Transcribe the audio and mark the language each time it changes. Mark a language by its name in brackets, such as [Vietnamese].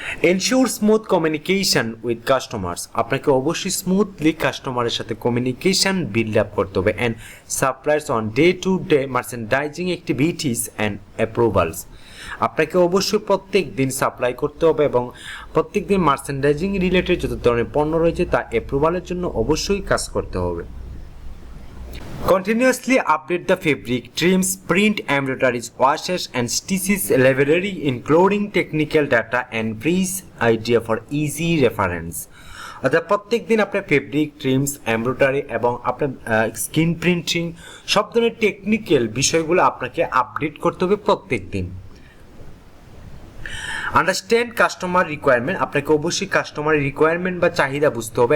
[English] ensure smooth communication with customers, [Bangla] আপনাকে অবশ্যই smoothly কাস্টমারের সাথে কমিউনিকেশন বিল্ড আপ করতে হবে। [English] and suppliers on day to day merchandising activities and approvals, [Bangla] আপনাকে অবশ্যই প্রত্যেক দিন সাপ্লাই করতে হবে এবং প্রত্যেক দিন মার্চেন্ডাইজিং রিলেটেড যত ধরনের পণ্য রয়েছে তা অ্যাপ্রুভালের জন্য অবশ্যই কাজ করতে হবে। [English] Continuously update the fabric, trims, print, embroideries, washes and stitches library including technical data and brief idea for easy reference. [Bangla] অর্থাৎ প্রত্যেক দিন আপনার ফেব্রিক, ট্রিমস, এমব্রয়ডারি এবং আপনার স্ক্রিন প্রিন্টিং সব ধরনের টেকনিক্যাল বিষয়গুলো আপনাকে আপডেট করতে হবে প্রত্যেক দিন। [English] understand customer requirement, [Bangla] আপনাকে অবশ্যই কাস্টমারের রিকোয়ারমেন্ট বা চাহিদা বুঝতে হবে।